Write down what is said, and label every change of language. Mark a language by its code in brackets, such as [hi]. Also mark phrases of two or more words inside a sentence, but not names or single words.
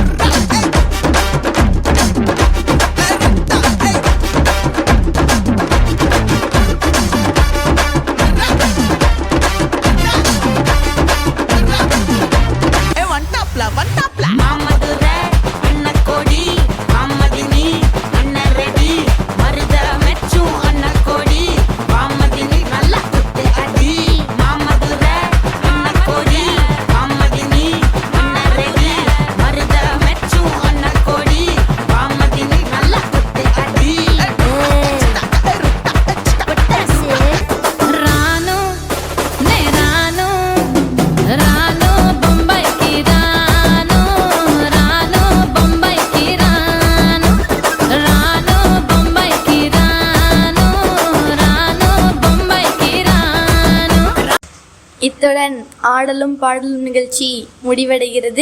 [ta] மாமதுரை அண்ண கோடி மாமதினி அண்ண ரெடி மருத மெச்சும் அண்ண கோடி மாமதினி நல்ல குத்து அடி. மாமதுரை அண்ண கோடி மாமதினி அண்ண ரெடி மருத மெச்சும் அண்ண கோடி மாமதினி நல்ல குத்து அடி. [te] రాను నే రాను రాను బొంబాయికి రాను రాను బొంబాయికి రాను రాను బొంబాయికి రాను రాను బొంబాయికి రాను. [ta] இத்துடன் ஆடலும் பாடலும் நிகழ்ச்சி முடிவடைகிறது.